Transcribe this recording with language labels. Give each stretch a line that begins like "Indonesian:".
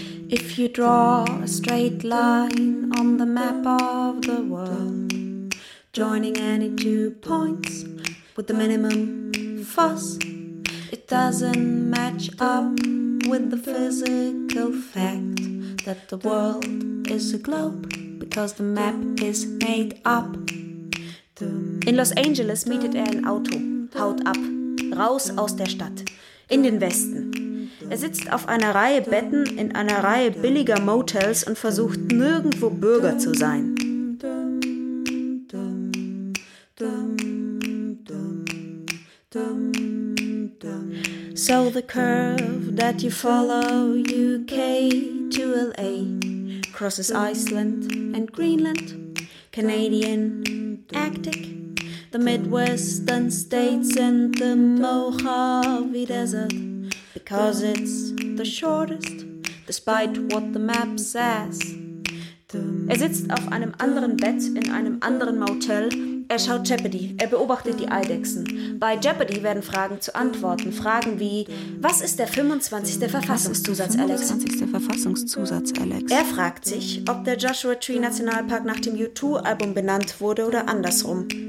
English: If you draw a straight line on the map of the world, joining any two points with the minimum fuss, it doesn't match up with the physical fact that the world is a globe because the map is made up.
German: In Los Angeles mietet ein Auto, haut ab, raus aus der Stadt, in den Westen. Sitzt auf einer Reihe Betten in einer Reihe billiger Motels und versucht nirgendwo Bürger zu sein.
English: So the curve that you follow, UK to LA, crosses Iceland and Greenland, Canadian Arctic, the Midwestern states and the Mojave Desert. Because it's the shortest, despite what the map says.
German: Sitzt auf einem anderen Bett in einem anderen Motel. Schaut Jeopardy. Beobachtet die Eidechsen. Bei Jeopardy werden Fragen zu Antworten. Fragen wie, was ist der 25. Verfassungszusatz, Alex? Er fragt sich, ob der Joshua Tree Nationalpark nach dem U2-Album benannt wurde oder andersrum.